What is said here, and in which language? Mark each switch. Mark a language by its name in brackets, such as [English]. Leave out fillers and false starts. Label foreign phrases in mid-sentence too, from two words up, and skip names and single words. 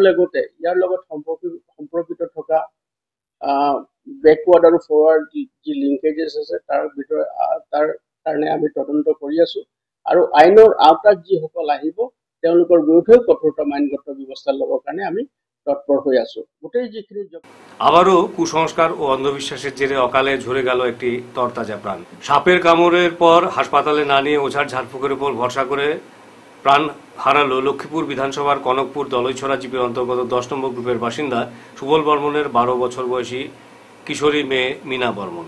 [Assamese] আৰু তাৰ লগতে ইয়াৰ লগত সম্পৰ্কিত থকা বেকৱাৰ্ড আৰু ফৰৱাৰ্ড যি লিংকেজেছ আছে তাৰ কাৰণে আমি তদন্ত কৰি আছো আৰু আইনৰ আওতাত যিসকল আহিব তেওঁলোকৰ বিৰুদ্ধেও কঠোৰতম আইনগত ব্যৱস্থা ল'বৰ কাৰণে আমি তৎপৰ হৈ আছো। গোটেই যিখিনি [Bangla] আবারও কুসংস্কার ও অন্ধবিশ্বাসের জেরে অকালে ঝরে গেল একটি তরতাজা প্রাণ। সাপের কামড়ের পর হাসপাতালে না নিয়ে ওঝার ঝাড়ফুঁকের উপর ভরসা করে প্রাণ হারালো লক্ষ্মীপুর বিধানসভার কনকপুর দলইছড়া জিপির অন্তর্গত 10 নম্বর গ্রুপের বাসিন্দা সুবল বর্মনের 12 বছর বয়সী কিশোরী মেয়ে মিনা বর্মন।